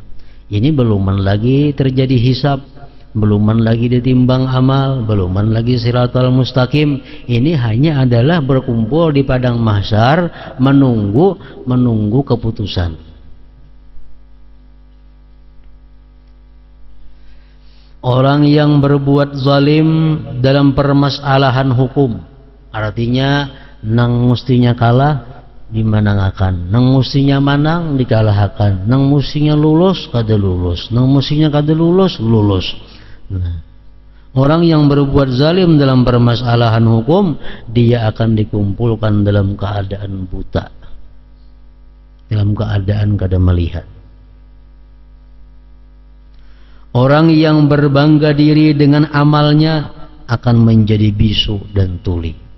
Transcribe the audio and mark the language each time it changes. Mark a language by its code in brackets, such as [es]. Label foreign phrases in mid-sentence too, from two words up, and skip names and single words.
[id] Ini beluman lagi terjadi hisab, beluman lagi ditimbang amal, beluman lagi [ar] الصراط المستقيم. [id] Ini hanya adalah berkumpul di padang mahsyar menunggu keputusan. Orang yang berbuat zalim dalam permasalahan hukum, [bjn] artinya nang mustinya kalah dimenangkan, nang mustinya manang dikalahkan, nang mustinya lulus kada lulus, nang mustinya kada lulus lulus. [id] Nah, orang yang berbuat zalim dalam permasalahan hukum, dia akan dikumpulkan dalam keadaan buta, dalam keadaan kada melihat. Orang yang berbangga diri dengan amalnya akan menjadi bisu dan tuli.